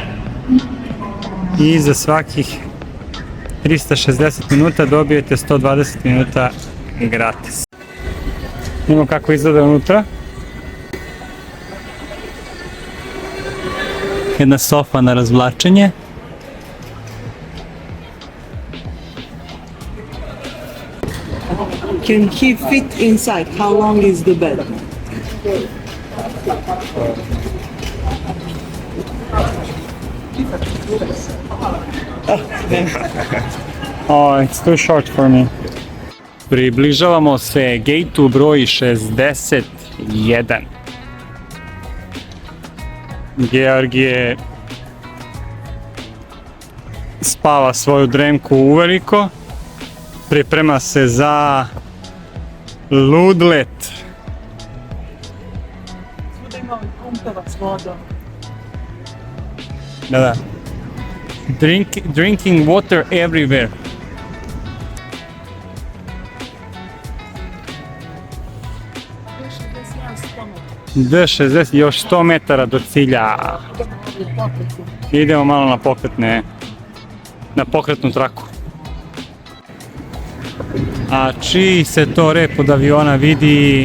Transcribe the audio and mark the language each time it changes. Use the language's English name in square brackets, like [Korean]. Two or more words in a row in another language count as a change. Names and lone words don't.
[Serbian] I za svakih 360 minuta dobijete 120 minuta gratis. Imamo kako izgleda unutra. Jedna sofa na razvlačenje. [English] Can he fit inside? How long is the bed? Oh, it's too short for me. [Serbian] Približavamo se gate-u broj 61. Georgije spava svoju dremku uveliko. Priprema se za lud let. Svuda ima pumpeva s vodom. Da. [English] Drinking water everywhere. [Serbian] D60, još 100 metara do cilja. Idemo malo na pokretnu traku. A čiji se to rep od aviona vidi?